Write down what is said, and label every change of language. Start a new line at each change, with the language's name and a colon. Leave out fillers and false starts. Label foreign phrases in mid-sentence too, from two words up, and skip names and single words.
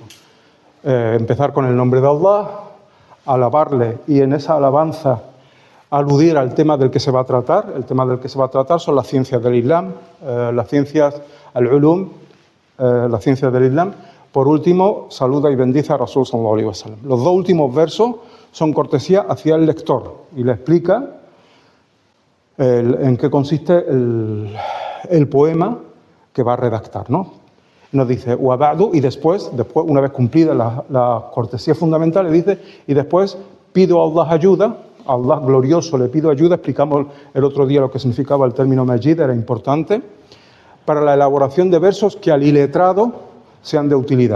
Spanish: Empezar con el nombre de Allah, alabarle y en esa alabanza aludir al tema del que se va a tratar. El tema del que se va a tratar son las ciencias del Islam, las ciencias al-ulum, las ciencias del Islam. Por último, saluda y bendice a Rasul
Arabic: صلى الله عليه وسلم.
Spanish: Los dos últimos versos son cortesía hacia el lector y le explica en qué consiste el poema que va a redactar, ¿no? Nos dice,
Arabic: وبعد,
Spanish: y después, una vez cumplida la cortesía fundamental, le dice, y después pido a Allah ayuda, a Allah glorioso le pido ayuda. Explicamos el otro día lo que significaba el término majid, era importante, para la elaboración de versos que al iletrado sean de utilidad.